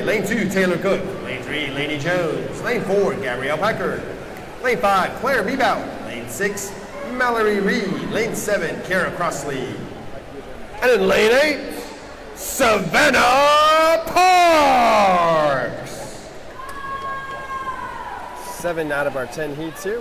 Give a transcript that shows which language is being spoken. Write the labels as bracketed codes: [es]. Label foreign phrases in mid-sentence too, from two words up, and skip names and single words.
[en] Lane 2, Taylor Cook. Lane 3, Lainey Jones. Lane 4, Gabrielle Packard. Lane 5, Claire Bebout. Lane 6, Mallory Reed. Lane 7, Kara Crossley. And in Lane 8, Savannah Parks. 7 out of our 10 heats here.